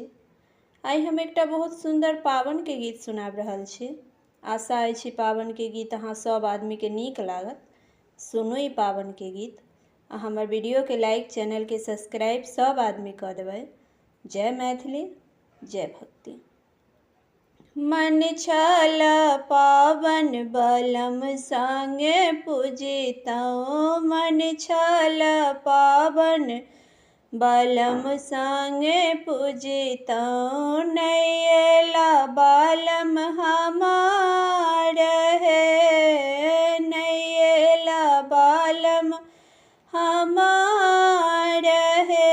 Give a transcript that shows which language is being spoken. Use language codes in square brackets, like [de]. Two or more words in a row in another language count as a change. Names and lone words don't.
[mai] आई हम एकटा बहुत सुंदर पावन के गीत सुनाब रहल छी। आशा अछि पावन के गीत अहाँ सब आदमी के नीक लागत। सुनू ई पावन के गीत आ हमर वीडियो के लाइक, चैनल के सब्सक्राइब सब आदमी कर देबै। जय मैथिली, जय भक्ति। मन छल पावन बलम संगे पूजितौ, मन छल पावन बलम संगे पूजितौ, नहीं अयला बालम हमार हे, नहीं अयला बालम हमार हे।